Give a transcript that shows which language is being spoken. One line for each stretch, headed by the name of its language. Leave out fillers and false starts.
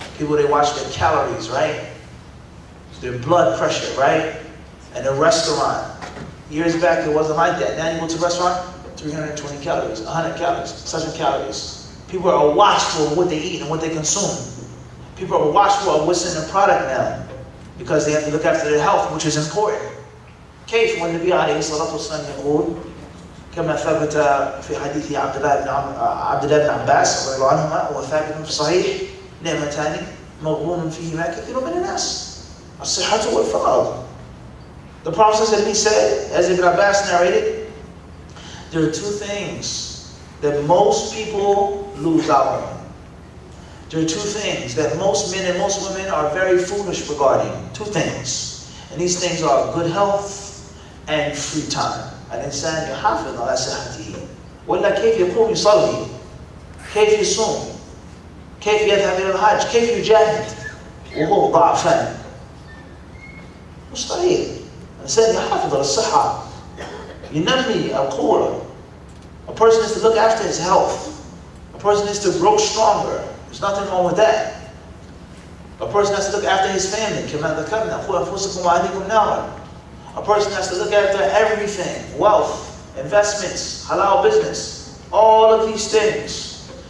English: People, they watch their calories, right? Their blood pressure, right? And a restaurant. Years back, it wasn't like that. Now you go to a restaurant, 320 calories, 100 calories, such calories. People are watchful of what they eat and what they consume. People are watchful of what's in the product now because they have to look after their health, which is important.
Arabic: كيف والنبي عليه الصلاة والسلام يقول كما ثبت في حديث عبد الله بن عباس رضي الله عنهما وثابت في الصحيح نعمتان مغبون فيهما كثير من الناس الصحة والفراغ.
English: The Prophet said, he said, as Ibn Abbas narrated, there are 2 things that most people lose out on. There are 2 things that most men and most women are very foolish regarding. 2 things. And these things are good health and free time.
Arabic: الإنسان يحافظ على صحته. ولا كيف يقوم يصلي؟ كيف يصوم؟ كيف يذهب إلى الحج؟ كيف يجاهد؟ وهو ضعفان. مستحيل. الإنسان يحافظ على الصحة. ينمي القوة.
English: A person is to look after his health. A person is to grow stronger. There's nothing wrong with that. A person has to look after his family.
Arabic: كما ذكرنا قوا أنفسكم وأهليكم نارا.
English: A person has to look after everything. Wealth, investments, halal business, all of these things.